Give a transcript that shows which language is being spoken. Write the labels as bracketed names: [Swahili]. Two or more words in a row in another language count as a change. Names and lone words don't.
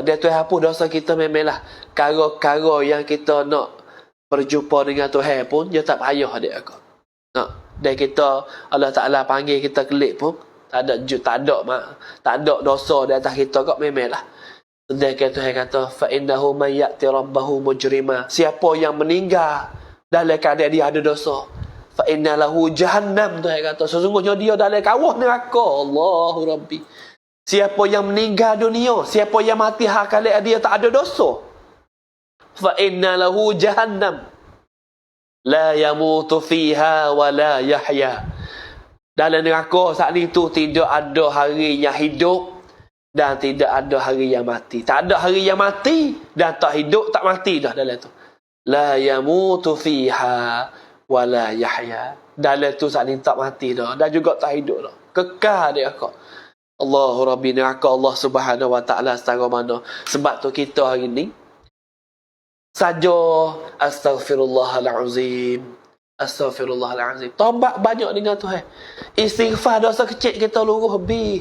[Malay] Dia Tuhan hapus dosa kita memanglah. Kara-kara yang kita nak berjumpa dengan Tuhan pun dia tak payah dia ke. Nah, dan kita Allah Taala panggil kita kelik pun tak ada dosa di atas kita kok memanglah. Sedangkan Tuhan kata [Arabic] فإنه من يأت ربه مجرما. [Malay] Siapa yang meninggal dalam keadaan dia ada dosa, [Arabic] فإن له جهنم. [Malay] Tuhan kata sesungguhnya dia dalam kawah neraka. [Arabic] الله ربي. [Malay] Siapa yang meninggal dunia, siapa yang mati kali dia tak ada dosa, [Arabic] فإن له جهنم لا يموت فيها ولا يحيى. [Malay] Dalam neraka saat itu tidak ada hari yang hidup dan tidak ada hari yang mati. Tak ada hari yang mati dan tak hidup, tak mati dah dalam tu. [Arabic] لا يموت فيها ولا يحيى. [Malay] Dalam tu saat ini tak mati dah dan juga tak hidup dah. Kekal dia kok. [Arabic] الله ربي, [Malay] neraka [Arabic] الله سبحانه وتعالى [Malay] setara mana. Sebab tu kita hari ni saja astaghfirullahalazim. Astaghfirullahalazim. Taubat banyak dengan Tuhan. Istighfar dosa kecil kita luruh habis.